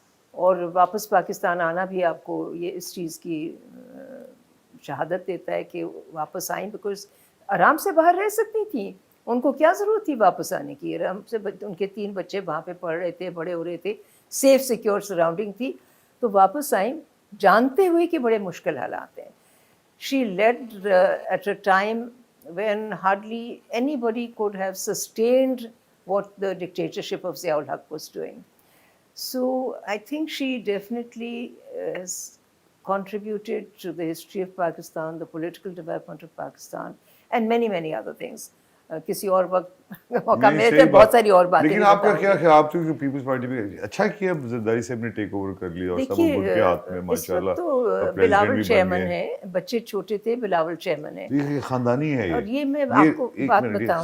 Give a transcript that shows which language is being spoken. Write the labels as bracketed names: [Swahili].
[Urdu] اور واپس پاکستان آنا بھی آپ کو یہ اس چیز کی شہادت دیتا ہے کہ واپس آئیں, بیکاز آرام سے باہر رہ سکتی تھیں. ان کو کیا ضرورت تھی واپس آنے کی. آرام سے ان کے 3 بچے وہاں پہ پڑھ رہے تھے, بڑے ہو رہے تھے, سیف سیکیور سراؤنڈنگ تھی, تو واپس آئیں جانتے ہوئے کہ بڑے مشکل حالات ہیں. [English] She led at a time when hardly anybody could have sustained what the dictatorship of Zia ul Haq was doing. So I think she definitely has contributed to the history of Pakistan, the political development of Pakistan, and many, many other things. [Urdu] کسی اور وقت موقع ملے تو بہت ساری اور باتیں. لیکن آپ کا کیا خیال تھا کہ پیپلز پارٹی بھی اچھا کیا, زرداری صاحب نے ٹیک اوور کر لیا اور سب ان کے ہاتھ میں ماشاءاللہ. اس وقت تو بلاول چیئرمن ہے, بچے چھوٹے تھے, بلاول چیئرمن ہے. یہ خاندانی ہے. اور یہ میں آپ کو بات بتاؤں,